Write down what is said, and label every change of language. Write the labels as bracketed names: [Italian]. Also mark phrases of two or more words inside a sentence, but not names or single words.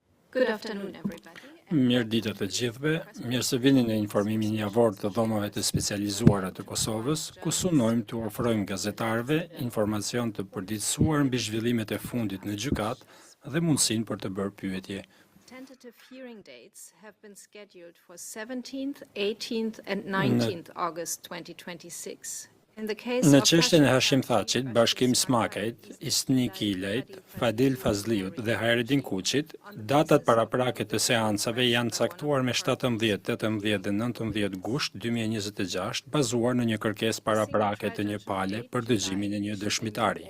[English] Good afternoon, everybody. [Albanian] Mirë ditë të gjithëve, mirë se vini në informimin javor të dhomave të specializuara të Kosovës, ku synojmë të ofrojmë gazetarëve informacion të përditësuar mbi zhvillimet e fundit në gjykatë dhe mundësinë për të bërë pyetje. [English] Tentative hearing dates have been scheduled for 17th, 18th and 19th August 2026. [Albanian] Në çështjen e Hashim Thaqit, Bashkim Smakajt, Isni Kilejt, Fadil Fazliut dhe Hajredin Kuqit, datat paraprake të seancave janë caktuar me 17, 18 dhe 19 gusht 2026, bazuar në një kërkesë paraprake të një pale për dëgjimin e një dëshmitari.